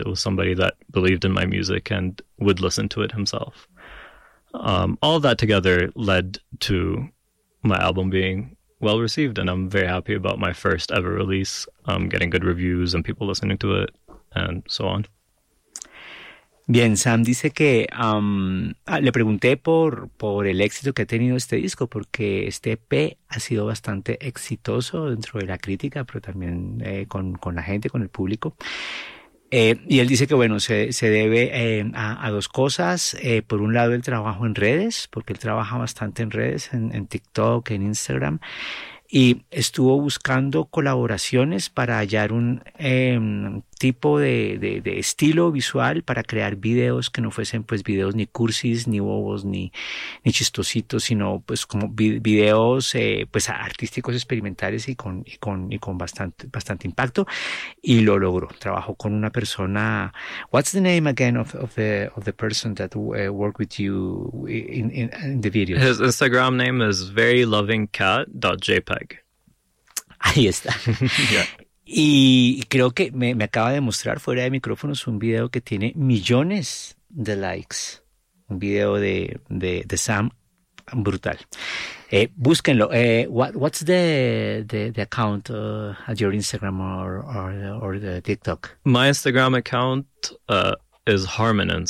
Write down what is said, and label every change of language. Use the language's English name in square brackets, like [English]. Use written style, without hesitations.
[English] It was somebody that believed in my music and would listen to it himself. All of that together led to my album being well received, and I'm very happy about my first ever release, getting good reviews and people listening to it and so on. [Spanish] Bien, Sam dice que le pregunté por el éxito que ha tenido este disco, porque este EP ha sido bastante exitoso dentro de la crítica, pero también con la gente, con el público. Y él dice que, bueno, se debe a dos cosas. Por un lado, el trabajo en redes, porque él trabaja bastante en redes, en TikTok, en Instagram. y estuvo buscando colaboraciones para hallar un tipo de estilo visual para crear videos que no fuesen pues videos ni cursis, ni bobos, ni chistositos, sino pues como videos pues artísticos, experimentales y con bastante impacto, y lo logró. Trabajó con una persona. [English] What's the name again of the person that worked with you in the videos? His Instagram name is verylovingcat.jpg. [Spanish] Ahí está. Y creo que me acaba de mostrar fuera de micrófonos un video que tiene millones de likes. Un video de Sam brutal. Búsquenlo. [English] What's the account at your Instagram or the TikTok? My Instagram account is Harmonence.